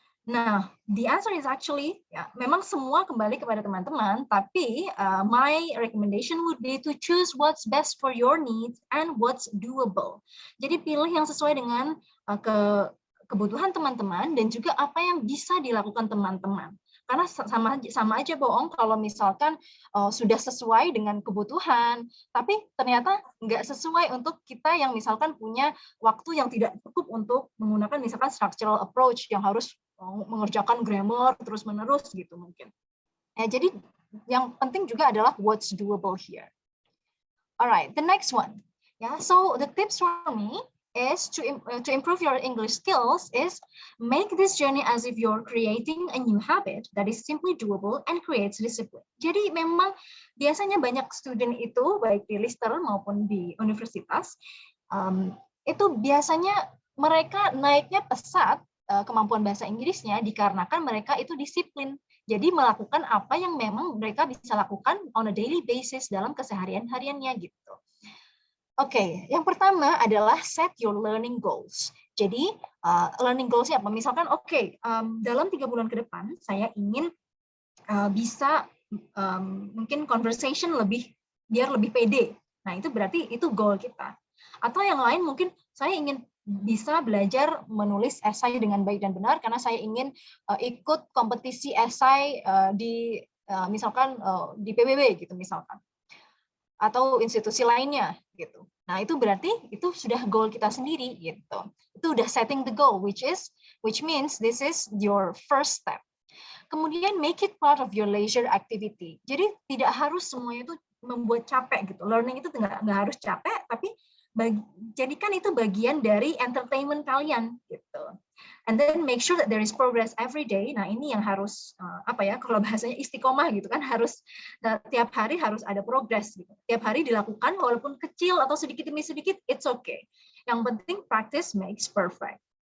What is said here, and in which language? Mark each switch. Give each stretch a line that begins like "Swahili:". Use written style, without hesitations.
English: Nah, the answer is actually,
Indonesian: ya, memang semua kembali kepada teman-teman,
English: tapi my recommendation would be to choose what's best for your needs and what's doable.
Indonesian: Jadi pilih yang sesuai dengan kebutuhan teman-teman dan juga apa yang bisa dilakukan teman-teman. Karena sama aja bohong kalau misalkan sudah sesuai dengan kebutuhan, tapi ternyata nggak sesuai untuk kita yang misalkan punya waktu yang tidak cukup untuk menggunakan misalkan structural approach yang harus mengerjakan grammar terus-menerus gitu mungkin. Ya, jadi yang penting juga adalah
English: what's doable here. Alright, the next one. Yeah, so the tips from me is to improve your English skills is make this journey as if you're creating a new habit that is simply doable and creates discipline.
Indonesian: Jadi memang biasanya banyak student itu baik di Lister maupun di universitas itu biasanya mereka naiknya pesat kemampuan bahasa Inggrisnya dikarenakan mereka itu disiplin. Jadi melakukan apa yang memang mereka bisa lakukan
English: on a daily basis
Indonesian: dalam keseharian-hariannya gitu. Oke, yang pertama adalah
English: set your learning goals.
Indonesian: Jadi learning goals-nya apa? Misalkan dalam 3 bulan ke depan saya ingin bisa mungkin conversation biar lebih pede. Nah, itu berarti itu goal kita. Atau yang lain mungkin saya ingin bisa belajar menulis esai dengan baik dan benar karena saya ingin ikut kompetisi esai di misalkan di PBB gitu misalkan atau institusi lainnya gitu. Nah, itu berarti itu sudah goal kita sendiri gitu. Itu udah
English: setting the goal which means this is your first step.
Indonesian: Kemudian
English: make it part of your leisure activity.
Indonesian: Jadi tidak harus semuanya itu membuat capek gitu. Learning itu nggak harus capek, tapi jadikan itu bagian dari entertainment kalian gitu.
English: And then make sure that there is progress every day.
Indonesian: Nah, ini yang harus kalau bahasanya istiqomah gitu kan, harus tiap hari harus ada progress gitu. Tiap hari dilakukan walaupun kecil atau sedikit demi sedikit,
English: it's okay.
Indonesian: Yang penting
English: practice makes perfect.